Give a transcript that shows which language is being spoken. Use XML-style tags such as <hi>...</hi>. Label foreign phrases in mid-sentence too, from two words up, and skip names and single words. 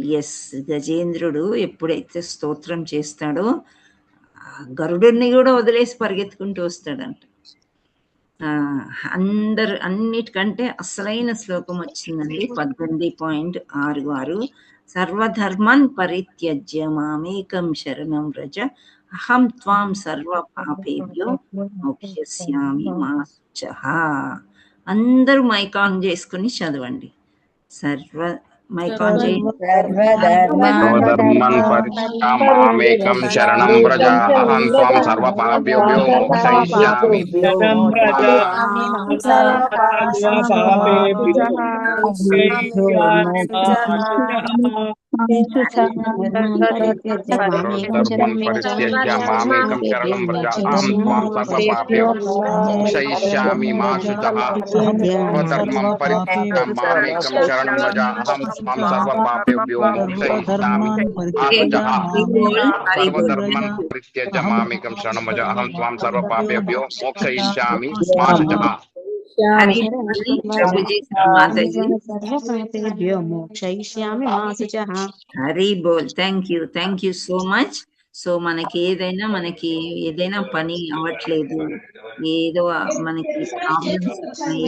<te>ఎస్, గజేంద్రుడు ఎప్పుడైతే స్తోత్రం చేస్తాడో గరుడుని కూడా వదిలేసి పరిగెత్తుకుంటూ వస్తాడంట. అన్నిటికంటే అసలైన శ్లోకం వచ్చిందండి 18.66.</te> <sa>సర్వధర్మన్ పరిత్యజ్య మామేకం శరణం వ్రజ అహం త్వాం సర్వ పాపేభ్యో మోక్షయిష్యామి మా శుచః.</sa> <te>అందరూ</te> <en>mic on</en> <te>చేసుకుని చదవండి.</te> <en>mic on</en> <te>చేయండి.</te> <sa>సర్వధర్మన్ పరిత్యామామేకం శరణం వ్రజ అహం త్వం సర్వపాపేభ్యో మోక్షయిష్యామి. సర్వధర్మన్ పరిత్యజ్య మామేకం శరణం వ్రజ అహం త్వం సర్వపాపేభ్యో మోక్షయిష్యామి మా శుచః. సర్వధర్మం పరిత్యజ్య మామేకం శరణం వ్రజ అహం త్వం సర్వపాపేభ్యో మోక్షయిష్యామి మా శుచః. సర్వధర్మన్ పరిత్యజ్య మామేకం శరణం వ్రజ అహం త్వం సర్వపాపేభ్యో మోక్షయిష్యామి మా శుచః.</sa> <bn>హరి బోల్.</bn> <en>thank you so much.</en> <te>సో మనకి ఏదైనా పని అవ్వట్లేదు, ఏదో మనకి ప్రాబ్లమ్స్ ఉన్నాయి.</te>